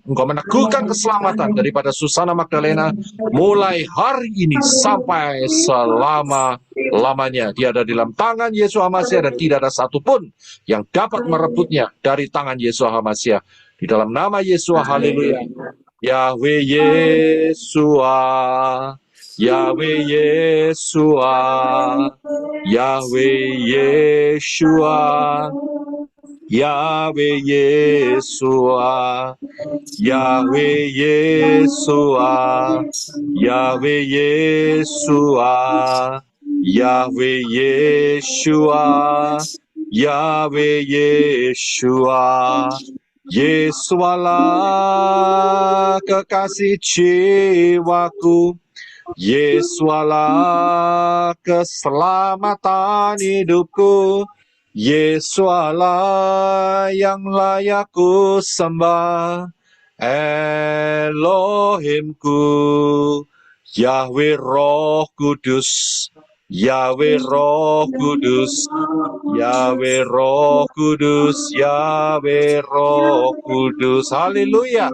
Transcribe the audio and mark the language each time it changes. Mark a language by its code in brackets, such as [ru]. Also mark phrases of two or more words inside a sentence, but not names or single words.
[id] Engkau meneguhkan keselamatan daripada Susana Magdalena mulai hari ini sampai selama-lamanya. Dia ada di dalam tangan Yesus HaMashiach dan tidak ada satupun yang dapat merebutnya dari tangan Yesus HaMashiach. Di dalam nama Yesus, haleluya. Yahweh Yeshua, Yahweh Yeshua, Yahweh Yeshua, Yahweh Yeshua, Yahweh Yeshua, Yahweh Yeshua, Yahweh Yeshua, Yahweh Yeshua, Yesualah kekasih jiwaku, Yesualah keselamatan hidupku, Yesualah yang layak ku sembah, Elohimku, Yahweh Roh Kudus, Yahweh Roh Kudus, Yahweh Roh Kudus, Yahweh Roh Kudus. Haleluya.